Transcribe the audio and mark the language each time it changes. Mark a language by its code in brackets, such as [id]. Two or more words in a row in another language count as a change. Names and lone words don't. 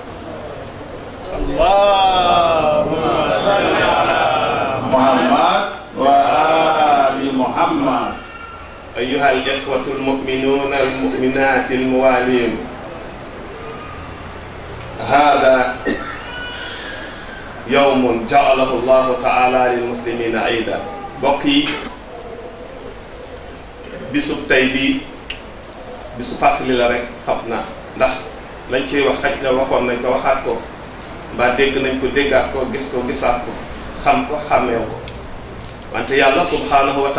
[ar] اللهم صل على محمد وآل محمد أيها الإخوة المؤمنون المؤمنات الموالين هذا يوم جعله الله تعالى للمسلمين عيدا بقي [wo] bisub tey bi bisu fàttali la rek xam naa ndax lañ ciy wax xaj na waxoon nañ ko waxaat ko mbaa dégg nañ ko déggaat ko gis ko gisaat ko xam ko xàmmee ko wante yàlla [ar] subhanahu wa